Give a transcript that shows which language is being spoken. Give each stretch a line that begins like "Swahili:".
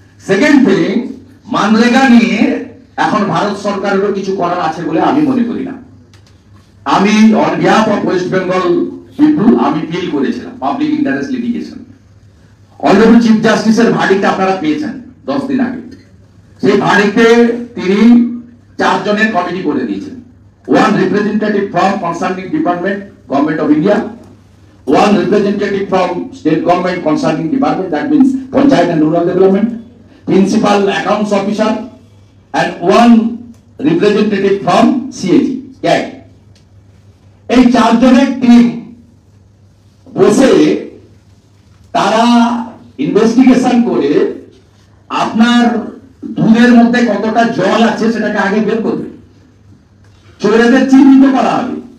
English: second thing,
Bangla: মানরেগা নিয়ে এখন ভারত সরকারেরও কিছু করার আছে বলে আমি মনে করি না। আমি
English: on behalf of West Bengal people
Bangla: আমি ফিল করেছিলাম public interest litigation. Honourable chief জাস্টিসের ভার্ডিক্ট আপনারা পেয়েছেন 10 দিন আগে। সেই ভার্ডিক্টে তিনি 4 জনের কমিটি করে দিয়েছেন।
English: 1 representative from concerning department, Government of India, 1 representative from state government concerning department, that means Panchayat and Rural Development, Principal Accounts Officer, and 1 representative from CAG, CAG.
Bangla: এই 4 জনের টিম বসে তারা ইনভেস্টিগেশন করে আপনার দুধের মধ্যে কতটা জল আছে সেটাকে আগে বের করবে, চোরেদের চিহ্নিত করা হবে।